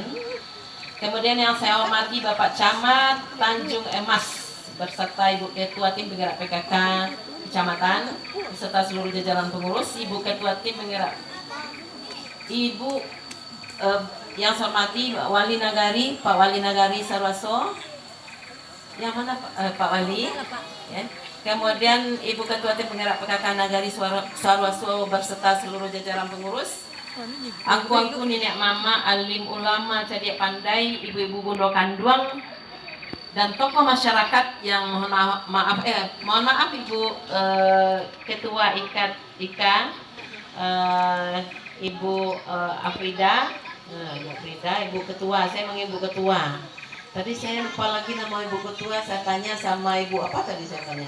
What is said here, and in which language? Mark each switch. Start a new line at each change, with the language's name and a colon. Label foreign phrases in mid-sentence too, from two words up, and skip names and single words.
Indonesian: Kemudian yang saya hormati Bapak Camat Tanjung Emas beserta Ibu Ketua Tim Penggerak PKK Kecamatan beserta seluruh jajaran pengurus, Ibu Ketua Tim Penggerak, Ibu yang saya hormati Wali Nagari, Pak Wali Nagari Saruaso. Yang mana Pak Wali? Ya. Kemudian Ibu Ketua Tim Penggerak PKK Nagari Saruaso beserta seluruh jajaran pengurus.
Minangkabau: Angku-angku nenek mama,
Indonesian: alim ulama, cerdik pandai, ibu-ibu
Minangkabau: bondo kanduang,
Indonesian: dan tokoh masyarakat yang mohon maaf Ibu Ketua IKA, Ibu Afrida. Ibu Ketua, saya manggil Ibu Ketua. Tadi saya lupa lagi nama Ibu Ketua, saya tanya sama Ibu apa tadi saya tanya.